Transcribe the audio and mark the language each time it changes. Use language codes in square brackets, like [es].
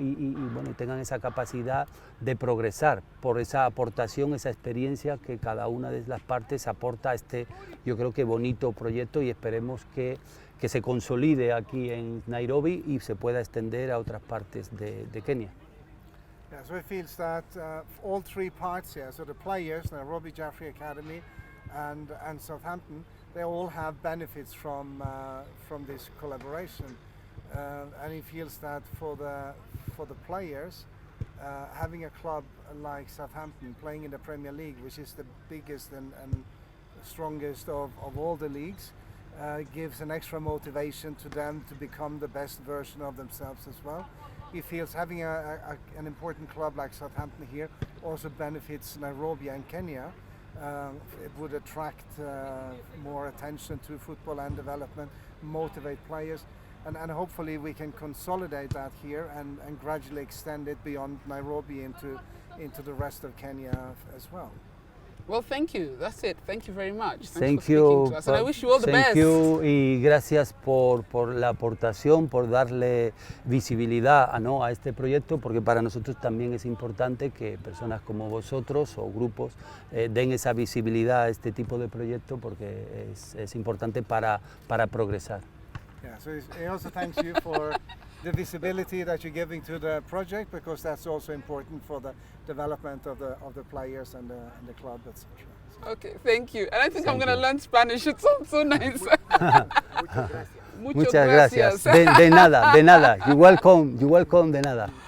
[es] y tengan esa capacidad de progresar por esa aportación, esa experiencia que cada una de las partes aporta a este, yo creo que bonito proyecto, y esperemos que se consolide aquí en Nairobi y se pueda extender a otras partes de Kenia. [en] Yeah, so he feels that all three parts here, so the players, Nairobi Jaffrey Academy, and Southampton, they all have benefits from this collaboration. And he feels that for the players, having a club like Southampton playing in the Premier League, which is the biggest and strongest of all the leagues, gives an extra motivation to them to become the best version of themselves as well. He feels having an important club like Southampton here also benefits Nairobi and Kenya. It would attract more attention to football and development, motivate players, and hopefully we can consolidate that here and gradually extend it beyond Nairobi into the rest of Kenya as well. Well, thank you. That's it. Thank you very much. Thank for you. speaking to us. And I wish you all the best. Thank you [es] y gracias por la aportación, por darle visibilidad a este proyecto, porque para nosotros también es importante que personas como vosotros o grupos den esa visibilidad a este tipo de proyecto, porque es importante para progresar. [en] Yeah, so he also thanks you for the visibility that you're giving to the project, because that's also important for the development of the players and the club, etc. Okay, thank you. And I think I'm going to learn Spanish. It sounds so nice. [es] Muchas gracias. De nada. [en] You're welcome, [es] de nada.